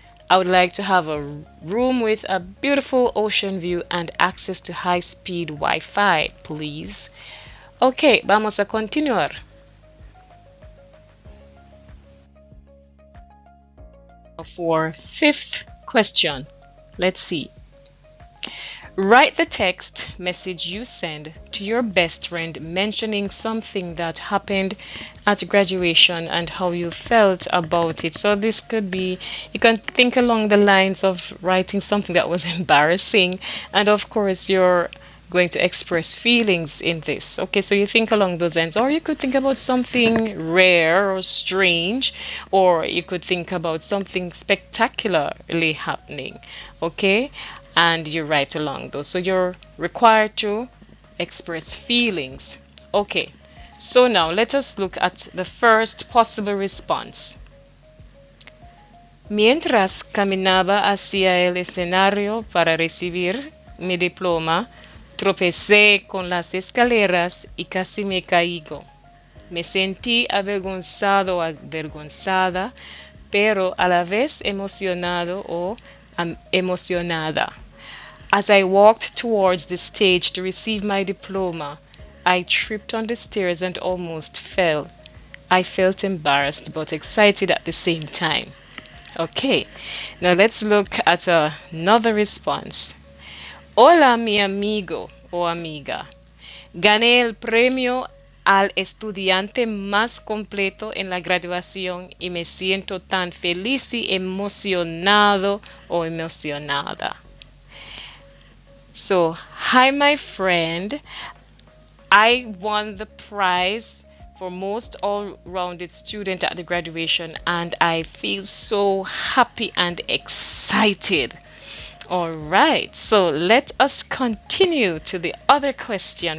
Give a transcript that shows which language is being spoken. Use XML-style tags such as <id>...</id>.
<en>I would like to have a room with a beautiful ocean view and access to high-speed Wi-Fi, please.</en> <es>Okay, vamos a continuar.</es> <en>For 5th question, let's see. Write the text message you send to your best friend mentioning something that happened at graduation and how you felt about it. So this could be, you can think along the lines of writing something that was embarrassing, and of course you're going to express feelings in this. Okay, so you think along those lines, or you could think about something rare or strange, or you could think about something spectacularly happening. Okay, and you write along those. So you're required to express feelings. Okay, so now let us look at the first possible response.</en> <es>Mientras caminaba hacia el escenario para recibir mi diploma, tropecé con las escaleras y casi me caigo. Me sentí avergonzado o avergonzada, pero a la vez emocionado o emocionada.</es> <en>As I walked towards the stage to receive my diploma, I tripped on the stairs and almost fell. I felt embarrassed but excited at the same time. Okay, now let's look at another response.</en> <es>Hola, mi amigo o amiga. Gané el premio al estudiante más completo en la graduación y me siento tan feliz y emocionado o emocionada.</es> <en>So, hi, my friend. I won the prize for most all-rounded student at the graduation, and I feel so happy and excited. All right, so let us continue to the other question.</en>